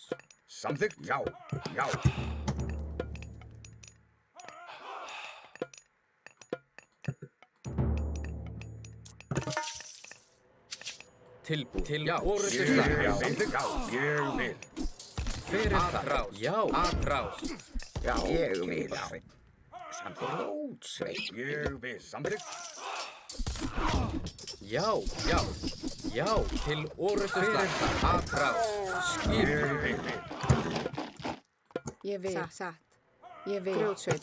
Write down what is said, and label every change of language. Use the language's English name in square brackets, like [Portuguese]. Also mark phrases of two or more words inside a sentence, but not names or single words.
[Icelandic] Samþykkt. Já. Tilbúin. Já. Orustuslag. Ég vil. Hver er þar? Atrás. Já. Atrás. Já, ég vil. Samþykkt. Sveit. Ég vil. Samþykkt. Já. Til orustuslag. Atrás. Skipan. Ég vil. Satt. Ég vil. Grjótsveit.